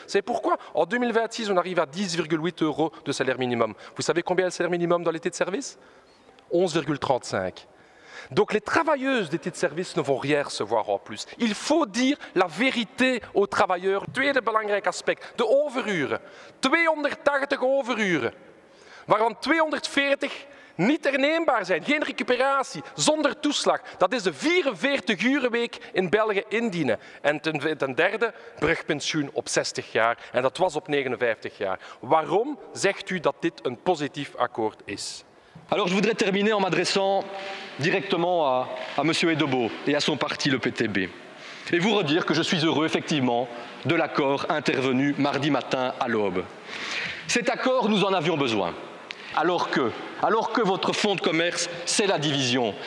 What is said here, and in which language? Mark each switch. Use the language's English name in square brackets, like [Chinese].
[French] C'est pourquoi, en 2026, on arrive à 10,8 € de salaire minimum. Vous savez combien est le salaire minimum dans les titres-services? 11,35 €. Donc les travailleuses des titres-services ne vont rien recevoir en plus. Il faut dire la vérité aux travailleurs. [Dutch] Tweede belangrijk aspect, de overuren. 280 overuren, waarvan 240 niet herneembaar zijn, geen recuperatie, zonder toeslag. Dat is de 44-urenweek in België indienen. En ten derde, brugpensioen op 60 jaar. En dat was op 59 jaar. Waarom zegt u dat dit een positief akkoord is? [French] Alors je voudrais terminer en m'adressant directement à M. Edebo et à son parti, le PTB. Et vous redire que je suis heureux, effectivement, de l'accord intervenu mardi matin à l'aube. Cet accord, nous en avions besoin. Alors que votre fonds de commerce, c'est la division.